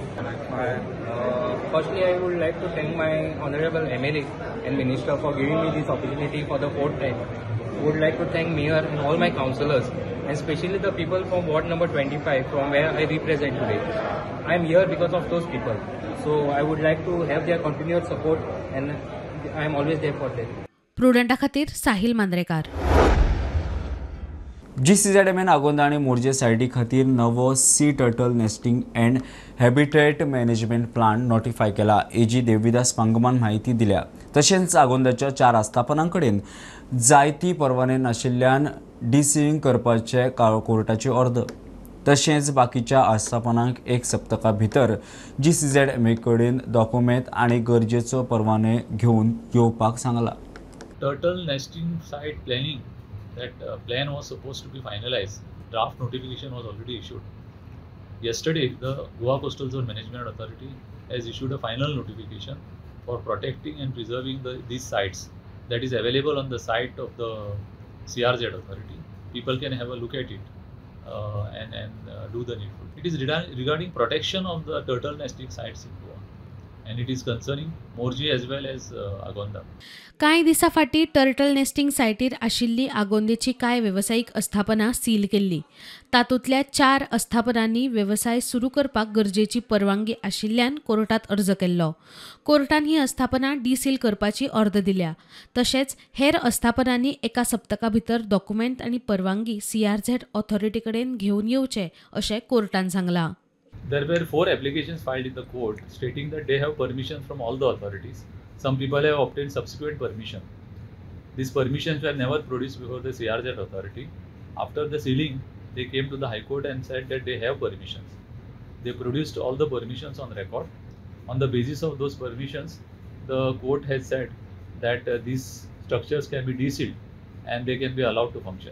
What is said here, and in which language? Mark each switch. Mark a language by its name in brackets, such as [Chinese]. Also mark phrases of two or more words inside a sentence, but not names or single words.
[English] Firstly, I would like to thank my Honorable MLA and Minister for giving me this opportunity for the 4th time. I would like to thank Mayor and all my councillors, and especially the people from Ward number 25, from where I represent today. I am here because of those people. So I would like to have their continued support, and I am always there for them. [Konkani] प्रुडंटा खातीर साहिल मांद्रेकार. GCZMN आगोंदा आनी मोरजे सायटी खातीर नवो [English] sea turtle nesting and habitat management plan notify [Konkani] केला. AG देविदास पांगमान म्हायती दिल्या. तशेंच आगोंदाच्या 4 आस्थापनां कडेन जायती परवाने नाशिल्ल्यान डिसीलिंग करपाचे कोर्टाची ऑर्डर. तशेंच बाकीच्या आस्थापनांक 1 सप्तका भितर GCZMA कडेन डॉक्युमेंट आनी गरजेचो परवाने घेवन येवपाक सांगला. [English] Turtle nesting site planning, that plan was supposed to be finalized. Draft notification was already issued. Yesterday, the Goa Coastal Zone Management Authority has issued a final notification for protecting and preserving these sites that is available on the site of the CRZ authority. People can have a look at it and do the needful. It is regarding protection of the turtle nesting sites in Goa, and it is concerning Morji as well as Agonda. [Konkani] कांय दिसा फाटीं टर्टल नेस्टिंग सायटीर आशिल्ली आगोंदेची कांय वेवसायीक अस्थापनां सील केल्ली. तातूंतल्या 4 अस्थापनांनी वेवसाय सुरू करपाक गरजेची परवानगी आशिल्ल्यान कोर्टात अर्ज केल्लो. कोर्टान ही अस्थापनां डिसील करपाची ऑर्डर दिल्या. तशेंच हेर अस्थापनांनी 1 सप्तका भितर डॉक्युमेंट आनी परवानगी CRZ ऑथॉरिटी कडेन घेवन येवचे अशें कोर्टान सांगलां. [English] There were 4 applications filed in the court stating that they have permission from all the authorities. Some people have obtained subsequent permission. These permissions were never produced before the CRZ authority. After the sealing, they came to the High Court and said that they have permissions. They produced all the permissions on record. On the basis of those permissions, the court has said that these structures can be desealed and they can be allowed to function.